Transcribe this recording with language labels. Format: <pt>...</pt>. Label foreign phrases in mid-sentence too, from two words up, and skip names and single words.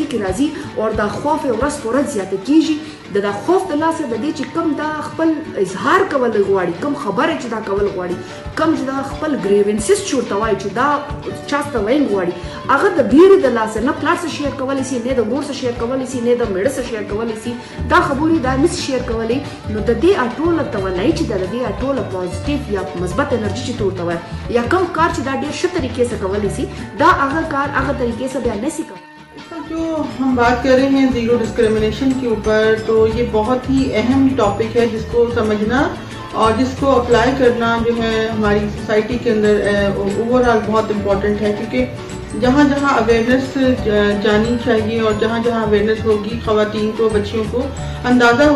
<ps>کې راځي او دا خوف ورځ په ورځ زیاته کېږي د دا خوف د لاسه د دې چې کوم دا خپل اظهار کول غواړي کوم خبره چې دا کول غواړي کوم چې دا خپل ګریونسز چې ورته وایي چې دا چا ته ویل غواړي هغه د بیرې د لاسه نه پلار سره شیر کولی سي نه د مور سره شیر کولی سي نه د میړه سره شیر کولی سي دا خبرې دا نشي شیر کولی نو د دې ټوله توانایي چې د دې ټوله پازیټیو یا مثبت انرژي چې ورته وایي یا کوم کار چې دا ډېر ښه طریقې سره کولی سي دا هغه کار هغه طریقې سره بیا نشي کولی</ps> <ur>جو ہم بات کر رہے ہیں</ur> <en>zero discrimination</en> <ur>کے اوپر تو یہ بہت ہی اہم ٹاپک ہے جس کو سمجھنا اور جس کو اپلائی کرنا جو ہے ہماری سوسائٹی کے اندر اوورآل بہت امپورٹنٹ ہے کیونکہ جہاں جہاں اویئرنس جانی چاہیے اور جہاں جہاں اویئرنس ہوگی خواتین کو بچیوں کو اندازہ ہو</ur>